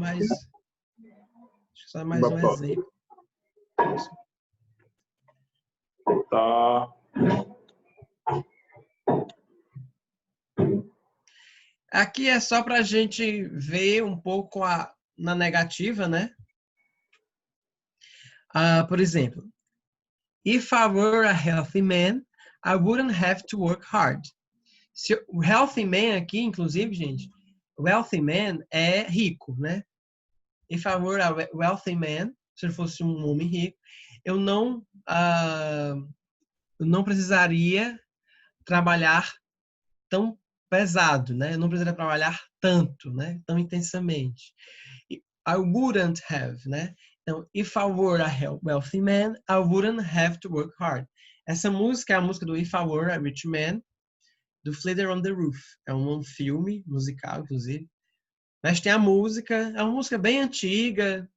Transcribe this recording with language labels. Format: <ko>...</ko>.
<pt>mais, acho que só mais um exemplo. Tá. Aqui é só para a gente ver um pouco na negativa, né?</pt> <en>Por exemplo, if I were a healthy man, I wouldn't have to work hard.</en> <pt>O healthy man aqui, inclusive, gente, wealthy man é rico, né?</pt> <en>If I were a wealthy man,</en> <pt>se eu fosse um homem rico, eu não precisaria trabalhar tão pesado, né? Eu não precisaria trabalhar tanto, né? Tão intensamente.</pt> <en>I wouldn't have,</en> <pt>né?</pt> <en>Então, if I were a wealthy man, I wouldn't have to work hard.</en> <pt>Essa música é a música do If I Were a Rich Man, do Fiddler on the Roof. É um filme musical, inclusive. Mas tem a música, é uma música bem antiga.</pt>